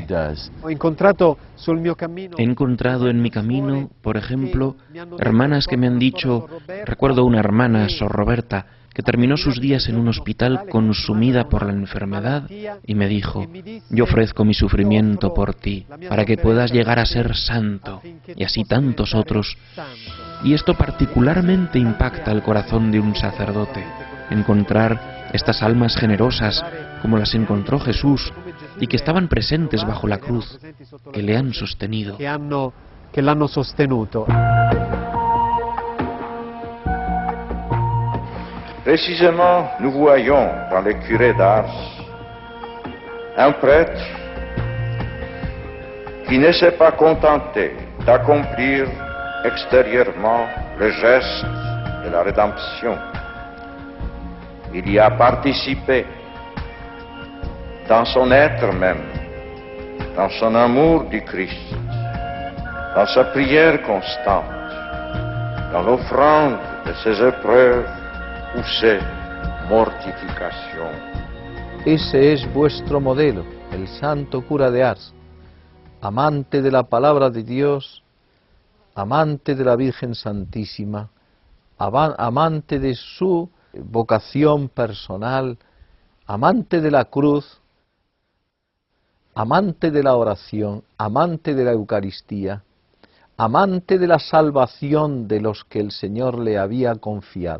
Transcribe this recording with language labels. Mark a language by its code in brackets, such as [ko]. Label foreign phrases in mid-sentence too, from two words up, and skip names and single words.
[es] He encontrado en mi camino, por ejemplo, hermanas que me han dicho, recuerdo una hermana, Sor Roberta, que terminó sus días en un hospital consumida por la enfermedad y me dijo: yo ofrezco mi sufrimiento por ti, para que puedas llegar a ser santo, y así tantos otros. Y esto particularmente impacta el corazón de un sacerdote, encontrar estas almas generosas como las encontró Jesús y que estaban presentes bajo la cruz, que le han sostenido. [it] Che l'hanno sostenuto. [fr] Précisément, nous voyons dans le curé d'Ars un prêtre qui ne s'est pas contenté d'accomplir extérieurement le geste de la rédemption. Il y a participé dans son être même, dans son amour du Christ, dans sa prière constante, dans l'offrande de ses épreuves ou ses mortifications. [es] Ese es vuestro modelo, el santo cura de Ars, amante de la palabra de Dios, amante de la Virgen Santísima, amante de su vocación personal, amante de la cruz, amante de la oración, amante de la Eucaristía, amante de la salvación de los que el Señor le había confiado.